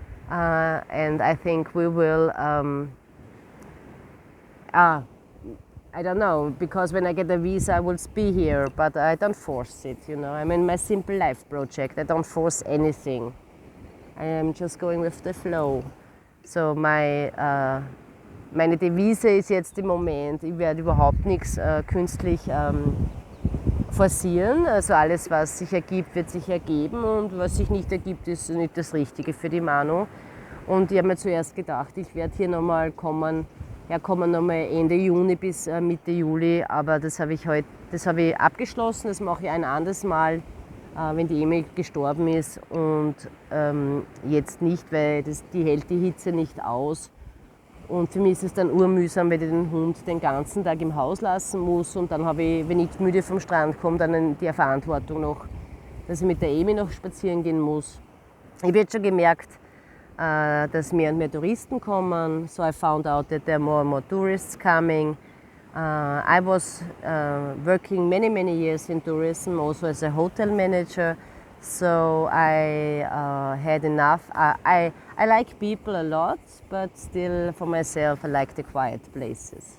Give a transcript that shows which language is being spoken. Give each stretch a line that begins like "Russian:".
English: And I think we will, I don't know, because when I get a visa I will be here, but I don't force it, you know. I'm in my Simple Life project, I don't force anything. I am just going with the flow.
German: So meine Devise ist jetzt im Moment, ich werde überhaupt nichts künstlich forcieren. Also alles, was sich ergibt, wird sich ergeben, und was sich nicht ergibt, ist nicht das Richtige für die Manu. Und ich habe mir zuerst gedacht, ich werde hier nochmal kommen nochmal Ende Juni bis Mitte Juli, aber das habe ich abgeschlossen, das mache ich ein anderes Mal, wenn die Amy gestorben ist, und jetzt nicht, weil die hält die Hitze nicht aus. Und für mich ist es dann urmühsam, wenn ich den Hund den ganzen Tag im Haus lassen muss, und dann habe ich, wenn ich müde vom Strand komme, dann die Verantwortung noch, dass ich mit der Amy noch spazieren gehen muss. Ich habe jetzt schon gemerkt, dass mehr und mehr Touristen kommen.
English: So I found out that there are more and more tourists coming. I was working many years in tourism, also as a hotel manager. So I had enough. I like people a lot, but still for myself I like the quiet places.